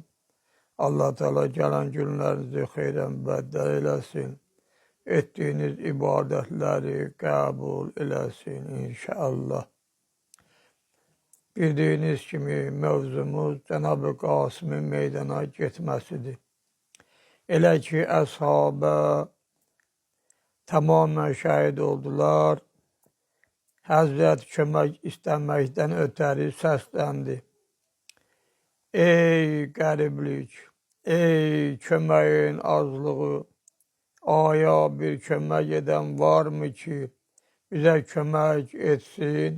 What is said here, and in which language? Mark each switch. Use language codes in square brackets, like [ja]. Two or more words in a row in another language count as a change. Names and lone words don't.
[tr] Allah Teala gelen günlerinizi hayren beddel eylesin. Ettiğiniz ibadetleri kabul eylesin inşallah. Bildiğiniz kimi mevzumuz Cenab-ı Kasım'ın meydana getməsidir. [az] Elə ki, əshabə tamamen şəhid oldular. Həzrət kömək istəməkdən ötəri səsləndi. Ey qəriblik, ey köməyin azlığı, [tr] aya bir kömək eden var mı ki bize [az] kömək etsin?